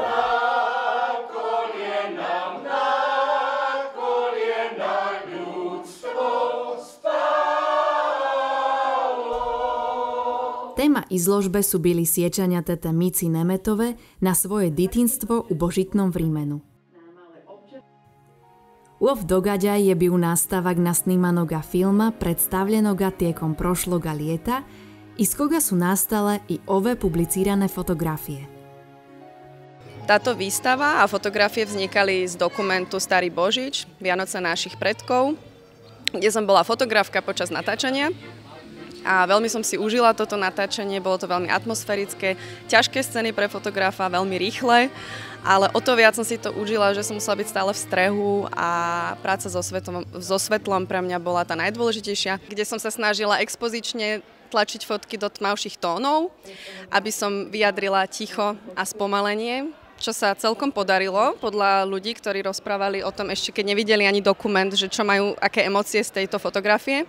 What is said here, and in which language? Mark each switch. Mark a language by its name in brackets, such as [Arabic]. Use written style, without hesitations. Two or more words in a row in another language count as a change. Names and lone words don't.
[Croatian] Téma izložbe sú bili sjećanja tete Mici Nemetove na svoje ditinstvo u Božitnom vrimenu. Ov događaj je bio nastavak nasnimanoga filma predstavljenoga tijekom prošloga ljeta, iz koga su nastale i ove publicirane fotografije. [Slovak] Táto výstava a fotografie vznikali z dokumentu Starý Božič, Vianoce našich predkov, kde som bola fotografka počas natáčania. A veľmi som si užila toto natáčanie, bolo to veľmi atmosférické, ťažké scény pre fotografa, veľmi rýchle, ale o to viac som si to užila, že som musela byť stále v strehu a práca so svetlom pre mňa bola tá najdôležitejšia, kde som sa snažila expozične tlačiť fotky do tmavších tónov, aby som vyjadrila ticho a spomalenie, čo sa celkom podarilo podľa ľudí, ktorí rozprávali o tom ešte, keď nevideli ani dokument, že čo majú, aké emócie z tejto fotografie.